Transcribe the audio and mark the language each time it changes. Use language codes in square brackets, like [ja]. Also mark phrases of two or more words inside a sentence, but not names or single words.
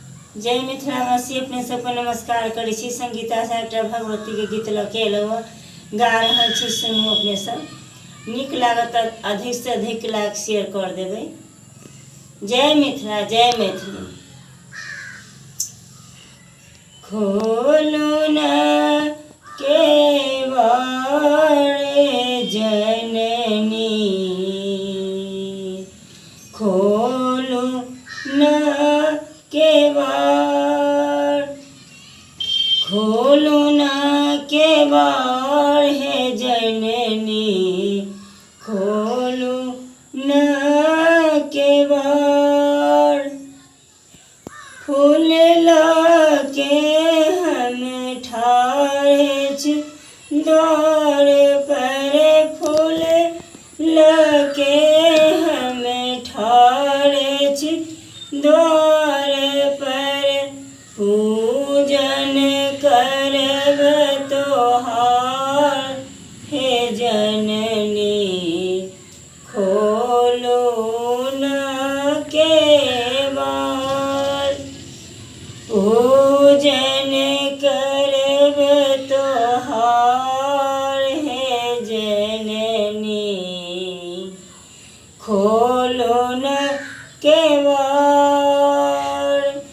[mai] जय मिथिलावासी, अपने सबको नमस्कार करै छी। संगीता से एकटा भगवती के गीत लऽ के एलहुँ, गा रहल छी, सुनू। अपने सब नीक लागत तऽ अधिक से अधिक [en] like share [mai] कर देबै। जय मिथिला, जय मैथिली। खोलू न केवाड़ जननी, खोलू न केवाड़, खोलू न केवाड़ हे जननी, खोलू न केवाड़। फूल लके हम ठाढ़े छी द्वार पर, फूल लके हम ठाढ़े छी द्वार पर, पूजन करब तोहार हे जननी, खोलो न केवाड़। पूजन करब तोहार हे जननी, खोलो न केवाड़।